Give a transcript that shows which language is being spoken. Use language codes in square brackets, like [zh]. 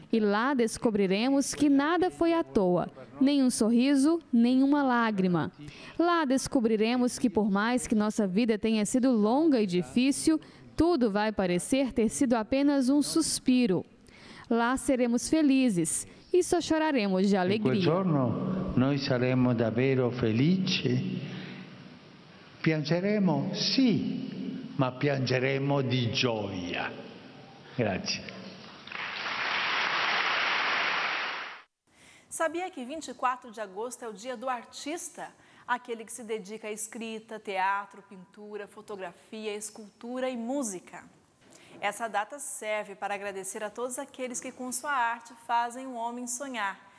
[pt] E lá descobriremos que nada foi à toa, nem um sorriso, nem uma lágrima. Lá descobriremos que por mais que nossa vida tenha sido longa e difícil, tudo vai parecer ter sido apenas um suspiro. Lá seremos felizes e só choraremos de alegria. [it] In quel giorno noi saremo davvero felici. Piangeremo, sì, ma piangeremo di gioia. Grazie. [pt] Sabia que 24 de agosto é o dia do artista? Aquele que se dedica à escrita, teatro, pintura, fotografia, escultura e música. Essa data serve para agradecer a todos aqueles que com sua arte fazem o homem sonhar.